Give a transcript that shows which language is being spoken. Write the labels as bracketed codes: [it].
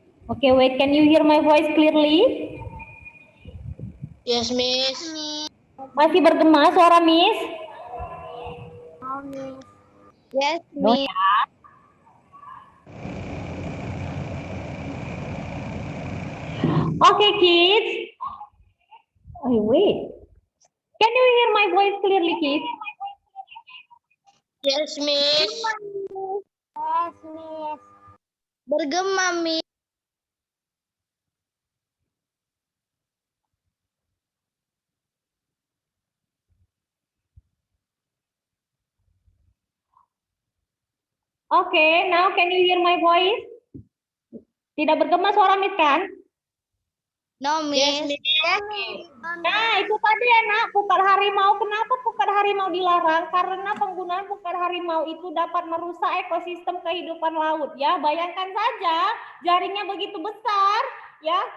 [en] Okay, wait, can you hear my voice clearly? Yes, miss. [id] Masih bergema suara Miss? [en] Oh, miss. Yes, No miss. ya. Okay, kids. Oh, wait. Can you hear my voice clearly, kids? Yes, miss. Yes, miss. [id] Bergema, [en] miss. Okay, now can you hear my voice? [id] Tidak bergema suara Miss kan? [en] No, miss. Yes, [id] Nah, itu tadi ya nak, pukat harimau. Kenapa pukat harimau dilarang? Karena penggunaan pukat harimau itu dapat merusak ekosistem kehidupan laut ya. Bayangkan saja, jaringnya begitu besar ya.